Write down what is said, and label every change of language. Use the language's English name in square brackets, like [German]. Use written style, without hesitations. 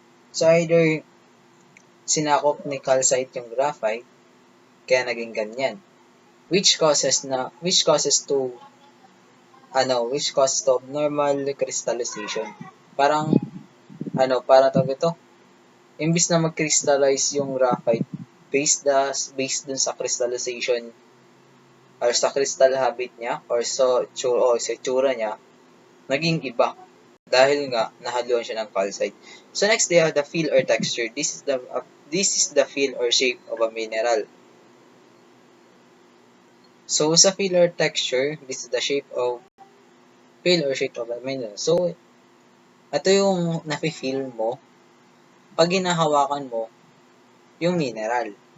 [Filipino] So, either sinakop ni calcite yung graphite, kaya naging ganyan. [English] Which causes to abnormal crystallization. [Filipino] Parang ito, imbis na mag-crystallize yung graphite based dun sa crystallization or sa crystal habit niya or sa tsura niya, naging iba dahil nga nahaluan siya ng calcite. [English] So next, they have the feel or texture. This is the feel or shape of a mineral. So sa feel or texture, this is the feel or shape of a mineral. [Filipino] So ito yung nafe-feel mo pag hinahawakan mo yung mineral.